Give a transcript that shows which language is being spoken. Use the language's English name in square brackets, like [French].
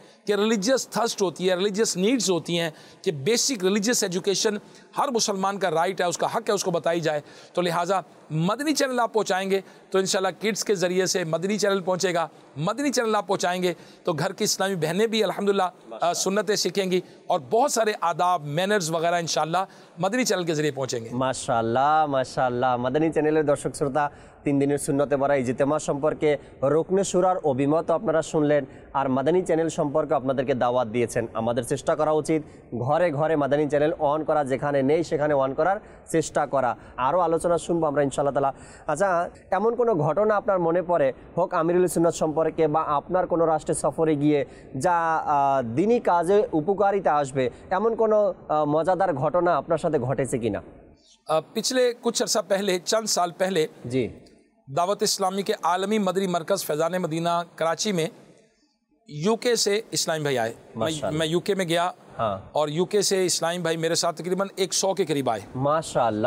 [Urdu] کہ [English] religious thirst [Urdu] ہوتی ہے، [English] religious needs [Urdu] ہوتی ہیں کہ [English] basic religious education [Urdu] ہر مسلمان کا رائٹ ہے، اس کا حق ہے، اس کو بتائی جائے۔ تو لہٰذا مدنی چینل آپ پہنچائیں گے تو انشاءاللہ کڈس کے ذریعے سے مدنی چینل پہنچے گا، مدنی چینل آپ پہنچائیں گے تو گھر کی اسلامی بہنیں بھی الحمدللہ سنتیں سیکھیں گی، اور بہت سارے آداب مینرز وغیرہ انشاءاللہ مدنی چینل کے ذریعے پہنچیں گے۔ [Bangla] মাশাআল্লাহ মাশাআল্লাহ। মাদানী চ্যানেলের দর্শক শ্রোতা, 3 দিনের সুন্নতে ভরা ইজতেমা সম্পর্কে রুকনে শুরার অভিমত আপনারা শুনলেন, আর মাদানী চ্যানেল সম্পর্কে আপনাদেরকে দাওয়াত দিয়েছেন। আমাদের চেষ্টা করা উচিত ঘরে ঘরে মাদানী চ্যানেল অন করা, যেখানে নেই সেখানে অন করার চেষ্টা করা। আরও আলোচনা শুনবো আমরা ইনশাআল্লাহ তাআলা। আচ্ছা, এমন কোনো ঘটনা আপনার মনে পড়ে হোক আমিরুল সুন্নাত সম্পর্কে বা আপনার কোনো রাষ্ট্রে সফরে গিয়ে যা দিনী কাজে উপকারিতা আসবে, এমন কোনো মজাদার ঘটনা আপনার সাথে ঘটেছে কিনা? [Urdu] پچھلے کچھ عرصہ پہلے، چند سال پہلے جی دعوت اسلامی کے عالمی مدنی مرکز فیضان مدینہ کراچی میں UK سے اسلامی بھائی آئے۔ میں UK میں گیا اور UK سے اسلامی بھائی میرے ساتھ تقریباً 100 کے قریب آئے ماشاءاللہ۔